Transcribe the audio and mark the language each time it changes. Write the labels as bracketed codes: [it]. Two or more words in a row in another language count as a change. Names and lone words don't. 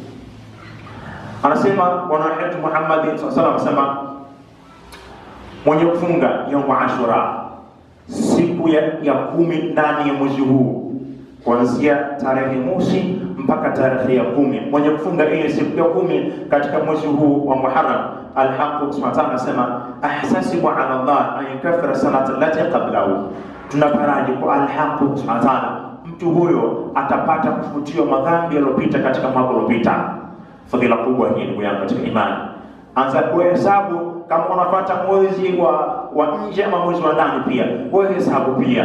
[sw] Anasema Bwana wetu Muhammad [ar] صلى الله عليه وسلم, [sw] mwenye kufunga [ar] يوم عاشوراء, [sw] siku ya 10 ndani ya mwezi huu, kuanzia tarehe mosi mpaka tarehe ya 10, mwenye kufunga ile siku ya 10 katika mwezi huu wa Muharram, Al-Haq [ar] سبحانه وتعالى [sw] anasema [ar] أحتسب على الله أن يكفر السنة التي قبله. [sw] Tunaparaji kwa Al-Haq [ar] سبحانه وتعالى, [sw] mtu huyo atapata kufutiwa madhambi yaliyopita katika mwaka uliopita. Fadhila kubwa hii ndugu yangu katika imani. Anza kuhesabu kama unapata mwezi wa nje ama mwezi wa ndani pia. Wewe hesabu pia.